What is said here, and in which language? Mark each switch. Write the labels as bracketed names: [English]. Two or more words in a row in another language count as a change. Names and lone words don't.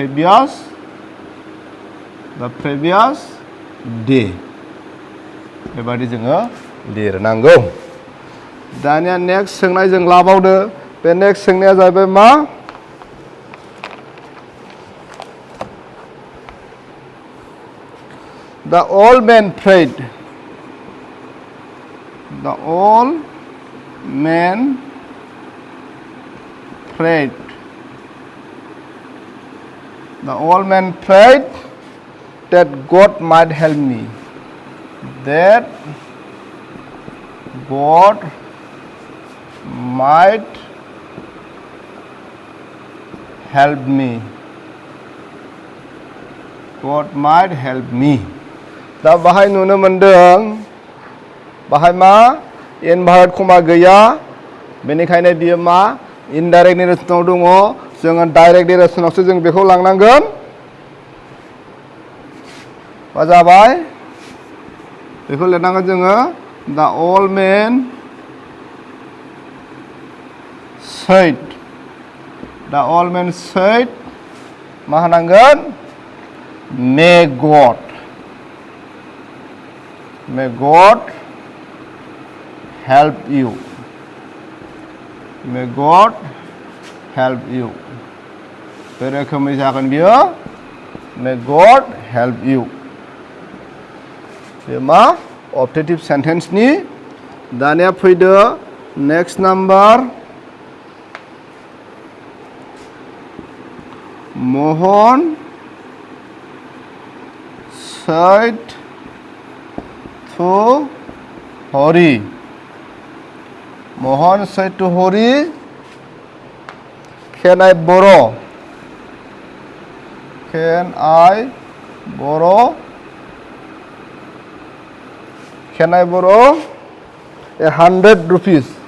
[English] previous day [Bodo] बेबादि जोङो लिरनांगौ दानिया नेक्स्ट सोंनाय जों लाबावदो बे नेक्स्ट सोंनाया जाहैबाय मा [English] The old man prayed. The old man prayed. The old man prayed that God might help me. That God might help me. God might help me. [Bodo] दा बाहाय नुनो मोनदों बाहाय मा [English] inverted comma [Bodo] गैया बेनिखायनो बियो मा [English] indirect narrationao [Bodo] दङ जोङो [English] direct narrationaoso [Bodo] जों बेखौ लांनांगोन मा जाबाय बेखौ लिरनांगोन जोङो दा [English] old man said [Bodo] मा होनांगोन [English] May God help you. May God help you. [Bodo] बे रोखोमै जागोन बियो [English] May God help you. [Bodo] बे मा [English] objective sentenceni [Bodo] दानिया फैदो [English] next number Mohan said to Hori. Mohan said to Hori, Can I borrow 100 rupees?